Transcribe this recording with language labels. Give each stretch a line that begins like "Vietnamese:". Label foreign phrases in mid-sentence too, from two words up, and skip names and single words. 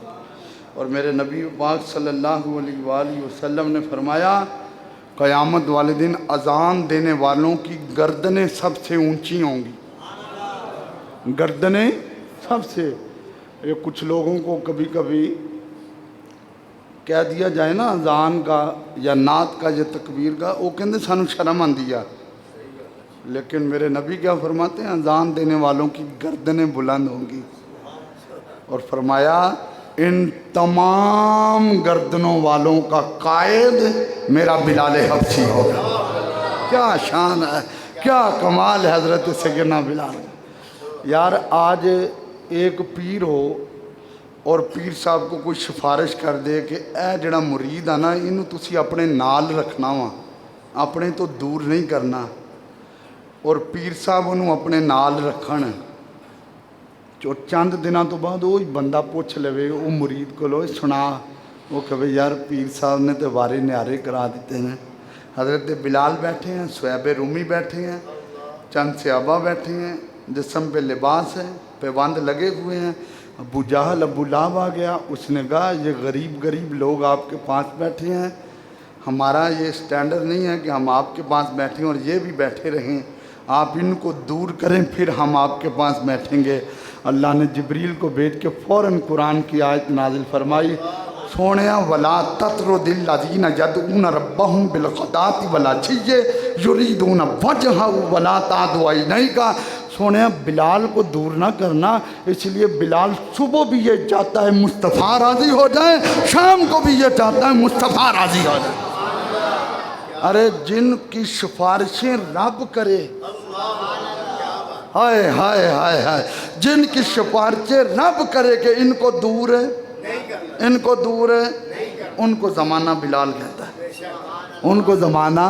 Urdu: اور میرے نبی پاک
Arabic: صلی اللہ علیہ وآلہ وسلم
Urdu: نے فرمایا قیامت والے دن اذان دینے والوں کی گردنیں سب سے اونچی ہوں گی، گردنیں سب سے۔ یہ کچھ لوگوں کو کبھی کبھی کہہ دیا جائے نا اذان کا یا نعت کا یا تکبیر کا،
Punjabi: وہ کہندے سانو شرم آندی ہے،
Urdu: لیکن میرے نبی کیا فرماتے ہیں اذان دینے والوں کی گردنیں بلند ہوں گی۔ اور فرمایا ان تمام گردنوں والوں کا قائد میرا بلال حبشی ہوگا۔ کیا شان ہے، کیا کمال ہے حضرت سیدنا بلال۔ یار آج ایک پیر ہو اور پیر صاحب کو کوئی سفارش کر دے کہ
Punjabi: اے جڑا مرید ہے نا انہوں تسی اپنے نال رکھنا وا، اپنے تو دور نہیں کرنا، اور پیر صاحب انہوں اپنے نال رکھن،
Urdu: جو چند دنوں تو بعد وہی بندہ پوچھ لے وہ مرید کو لو سنا، وہ کہ یار پیر صاحب نے تو وارے نیارے کرا دیتے ہیں۔ حضرت بلال بیٹھے ہیں، صہیب رومی بیٹھے ہیں، چند صحابہ بیٹھے ہیں، جسم پہ لباس ہے، پیوند لگے ہوئے ہیں۔ ابو جہل ابو لہب آ گیا، اس نے کہا یہ غریب لوگ آپ کے پاس بیٹھے ہیں، ہمارا یہ سٹینڈرڈ نہیں ہے کہ ہم آپ کے پاس بیٹھیں اور یہ بھی بیٹھے رہیں، آپ ان کو دور کریں پھر ہم آپ کے پاس بیٹھیں گے۔ اللہ نے جبریل کو بھیج کے فوراً قرآن کی آیت نازل فرمائی، سونیا
Arabic: ولا تطرد الذین یدعون ربہم بالغداۃ والعشی یریدون وجہہ ولا تعد عینیک۔
Urdu: سونیا بلال کو دور نہ کرنا، اس لیے بلال صبح بھی یہ چاہتا ہے مصطفیٰ راضی ہو جائے، شام کو بھی یہ چاہتا ہے مصطفیٰ راضی ہو جائے۔ ارے جن کی سفارشیں رب کرے، ہائے ہائے ہائے ہائے، جن کی سفارشیں رب کرے کہ ان کو دور ہے، ان کو دور ہے، ان کو زمانہ بلال کہتا ہے، ان کو زمانہ۔